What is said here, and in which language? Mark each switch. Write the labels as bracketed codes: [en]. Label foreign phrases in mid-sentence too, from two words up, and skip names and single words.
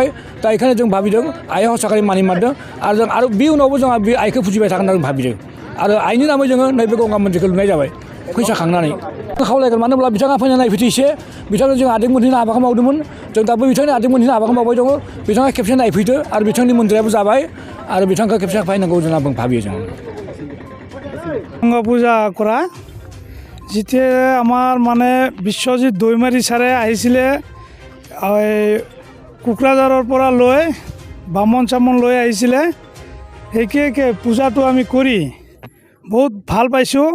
[brx] दा बेखायनो जों भाबिदों आइया हसाख्राया मानि मारदों आरो बे उनावबो जोंहा बे आइखौ फुजिबाय थागोन होनना जों भाबिदों आरो आइनि नामै जोङो नैबे गंगा मन्दिरखौ लुनाय जाबाय फैसा खांनानै। खावलायगोन मानो होनब्ला बिथाङा फैना नायफैदो एसे बिथांनो जों आदिं मोनहैनो हाबाखौ मावदोंमोन। जों दाबो बिथांनि आदिं मोनहैनो हाबाखौ मावबाय दङ। बिथाङा खेबसे नायफैदो आरो बिथांनि मन्दिराबो जाबाय आरो बिथांखौ खेबसे फायनांगौ होनना भाबियो जों। [as] গংগা পূজা কৰা যেতিয়া আমাৰ মানে বিশ্বজিৎ দৈমাৰী ছাৰে আহিছিলে কোকৰাঝাৰৰ পৰা লৈ বামন চামন লৈ আহিছিলে। সেইকে পূজাটো আমি কৰি বহুত ভাল পাইছোঁ।